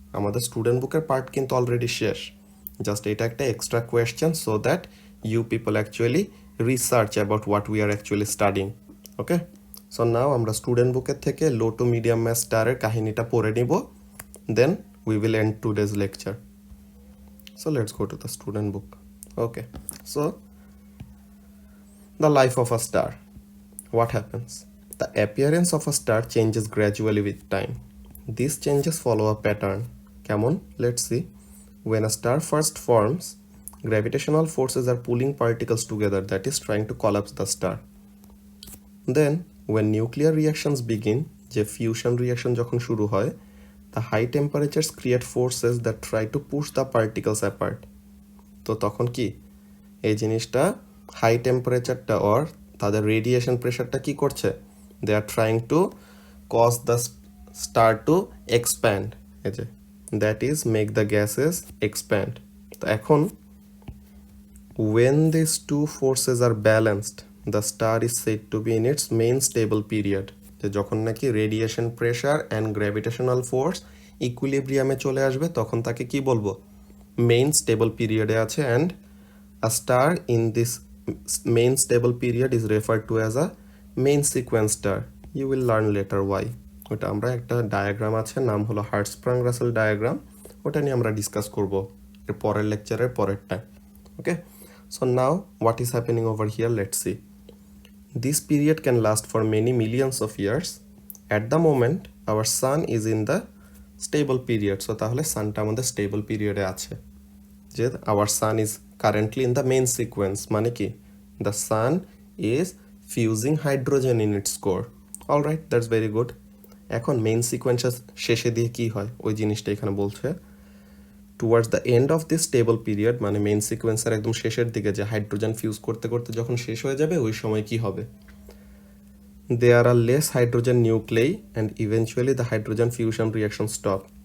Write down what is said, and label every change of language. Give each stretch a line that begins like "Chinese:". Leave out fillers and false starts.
Bangla: আমাদের স্টুডেন্ট বুকের পার্ট কিন্তু অলরেডি শেষ,
English: Just এটা একটা extra question so that you people actually research about what we are actually studying. Okay, so now আমরা student বুকের থেকে low to medium math স্টারের কাহিনীটা পড়ে নিব, then we will end today's lecture. So let's go to the student book. Okay, so the life of a star. What happens? The appearance of a star changes gradually with time. These changes follow a pattern. Come on, let's see. When a star first forms, gravitational forces are pulling particles together, that is trying to collapse the star. Then, when nuclear reactions begin,
Bangla: যে fusion reaction যখন শুরু হয়,
English: the high temperatures create forces that try to push the particles apart.
Bangla: তো তখন কি এই জিনিসটা
English: High টেম্পারেচারটা or তাদের radiation প্রেশারটা কি করছে, they are trying to cause the star to expand, এই যে that is make the gases expand.
Bangla: তো এখন
English: when these two forces are balanced, the star is said to be in its main stable period.
Bangla: যে যখন নাকি
English: radiation pressure and gravitational force
Bangla: ইকুইলিব্রিয়ামে চলে আসবে তখন তাকে কি বলবো, মেইন স্টেবল পিরিয়ডে আছে।
English: And a star in this main stable period is referred to as a main sequence star. You will learn later why.
Bangla: ওটা আমরা একটা ডায়াগ্রাম আছে, নাম হলো হার্টস্প্রাং রাসেল ডায়াগ্রাম, ওটা নিয়ে আমরা ডিসকাস করব এর পরের লেকচারের পরেরটা।
English: Okay, so now what is happening over here, let's see. This period can last for many millions of years. At the moment, our sun is in the stable period. So
Bangla: তাহলে সানটা আমাদের স্টেবল পিরিয়ডে আছে।
English: যে our sun is currently in the main sequence,
Bangla: মানে কি
English: the sun is fusing hydrogen in its core. All right, that's very good.
Bangla: এখন main সিকোয়েন্সের শেষে দিয়ে কি হয় ওই জিনিসটা এখানে বলছে।
English: towards the end of this stable period,
Bangla: মানে মেইন সিকোয়েন্সের একদম শেষের দিকে যে হাইড্রোজেন ফিউজ করতে করতে যখন শেষ হয়ে যাবে ওই সময় কি হবে,
English: There are less hydrogen nuclei and eventually the hydrogen fusion reaction stop.